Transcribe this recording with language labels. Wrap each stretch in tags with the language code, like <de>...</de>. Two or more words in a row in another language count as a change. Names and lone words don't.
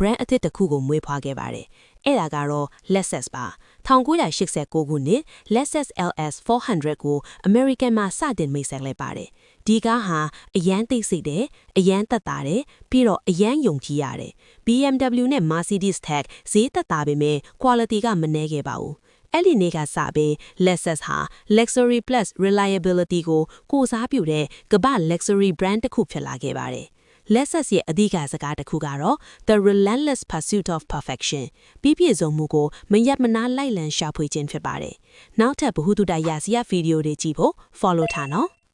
<my>အသစ်တစ်ခုကိုမွေးဖွားခဲ့ပါတယ်။အဲ့ဒါကတော့ Lexus ပါ1989ခုနှစ် Lexus LS 400ကို American မှာစတင်မိတ်ဆက်လိုက်ပါတယ် ။ဒီကားဟာအရန်သိစိတ်တယ်အရန်သက်သာတယ်ပြီးတော့အရန်ယုံကြည်ရတယ် BMW နဲ့ Mercedes ထက်ဈေးသက်သာပေမဲ့ quality ကမနည်းခဲ့ပါဘူး။အဲ့ဒီနေ့ကစပြီး Lexus ဟာ</my> <en>luxury plus reliability</en> <my>ကိုစားပြုတဲ့ကမ္ဘာ</my> <en>luxury brand</en> <my>တစ်ခုဖြစ်လာခဲ့ပါတယ်။ Lexus ရဲ့အဓိကစကားတစ်ခုကတော့</my> <en>the relentless pursuit of perfection</en> <my>ပြည့်စုံမှုကိုမရပ်မနားလိုက်လံရှာဖွေခြင်းဖြစ်ပါတယ်။နောက်ထပ်ဗဟုသုတရစရာဗီဒီယိုတွေကြည့်ဖို့ follow ထားနော်</my>